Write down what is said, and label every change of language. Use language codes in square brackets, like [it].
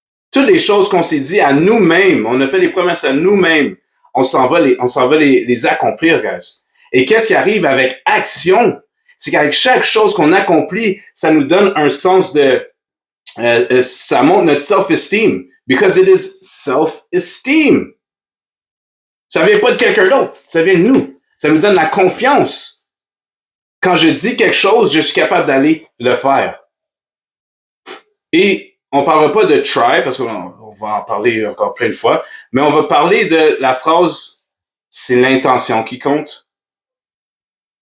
[fr] Toutes les choses qu'on s'est dit à nous-mêmes. On a fait les promesses à nous-mêmes. On s'en va les accomplir, guys. Et qu'est-ce qui arrive avec action? C'est qu'avec chaque chose qu'on accomplit, ça nous donne un sens de... ça montre notre self-esteem. [en] Because it is self-esteem. [fr] Ça vient pas de quelqu'un d'autre. Ça vient de nous. Ça nous donne la confiance. Quand je dis quelque chose, je suis capable d'aller le faire. Et on parlera pas de try, parce qu'on va en parler encore plein de fois, mais on va parler de la phrase « c'est l'intention qui compte ».